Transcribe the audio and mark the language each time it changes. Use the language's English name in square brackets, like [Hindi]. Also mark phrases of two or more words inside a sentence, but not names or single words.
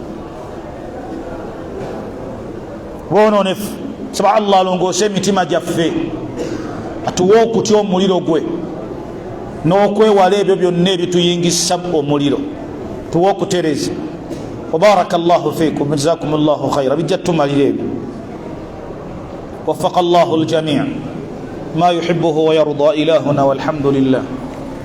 [Ganda] bwononefu saba Allah alongoose emitima gyaffe atuwa okutya omuliro gwe n'okwewala ebyo byonna ebituyingisa omuliro tuwa okutereza [Arabic] وبارك الله فيكم جزاكم الله خيرا [Ganda] bijja tumalira ebyo [Arabic] وفق الله الجميع ما يحبه ويرضى إلهنا والحمد لله